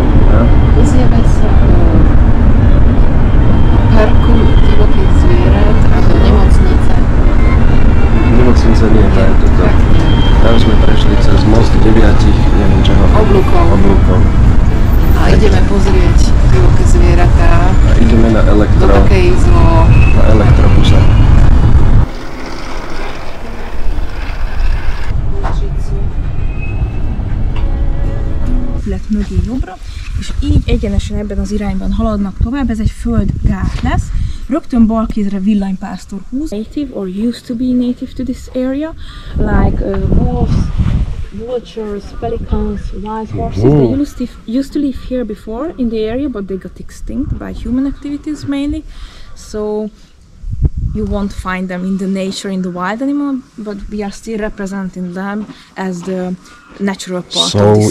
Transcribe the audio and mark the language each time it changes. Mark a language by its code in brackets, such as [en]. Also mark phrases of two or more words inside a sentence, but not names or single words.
[sk] Vezieme sa do parku divokých zvierat a do nemocnice. Nemocnica nie, to je toto. Tam sme prešli cez most 9, neviem čoho. Oblúkov. A ideme pozrieť divoké zvieratá. A ideme na Do takej elektrobuse. [hu] Mögé jobbra, és így egyenesen ebben az irányban haladnak tovább, ez egy földgát lesz. Rögtön bal kézre villanypásztor húz. [en] Native or used to be native to this area, like wolves, vultures, pelicans, wild horses. They used to live here before in the area, but they got extinct by human activities mainly. So you won't find them in the nature, in the wild anymore, but we are still representing them as the natural part of this